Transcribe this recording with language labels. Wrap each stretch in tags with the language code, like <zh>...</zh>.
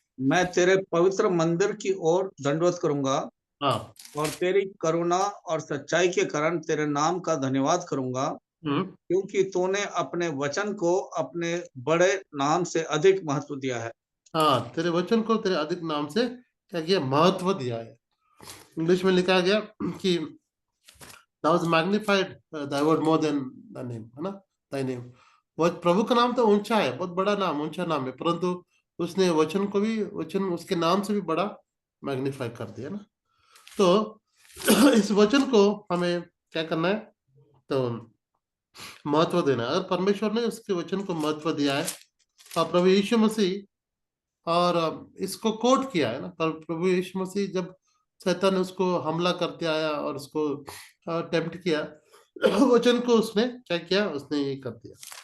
<hi>मैं तेरे पवित्र मंदिर की ओर दंडवत करूंगा हाँ। और तेरी करुणा और सच्चाई के कारण तेरे नाम का धन्यवाद करूंगा, हम्म। क्योंकि तूने अपने वचन को अपने बड़े नाम से अधिक महत्व दिया है। हाँ, तेरे वचन को तेरे अधिक नाम से क्या किया, महत्व दिया है। इंग्लिश में लिखा गया कि</hi> <en>thou was magnified thy word more than the name,</en> <hi>है ना,</hi> <en>thy name।</en> <hi>वो प्रभु का नाम तो ऊंचा है, बहुत बड़ा नाम, ऊंचा नाम है, परंतु उसने वचन को भी, वचन उसके नाम से भी बड़ा मैग्नीफाई कर दिया ना। तो इस वचन को हमें क्या करना है, तो महत्व देना है। अगर परमेश्वर ने उसके वचन को महत्व दिया है, तो प्रभु यीशु मसीह, और इसको कोट किया है ना, पर प्रभु यीशु मसीह जब शैतान ने उसको हमला करते आया और उसको टेम्प्ट किया, वचन को उसने क्या किया, उसने ये कर दिया।</hi>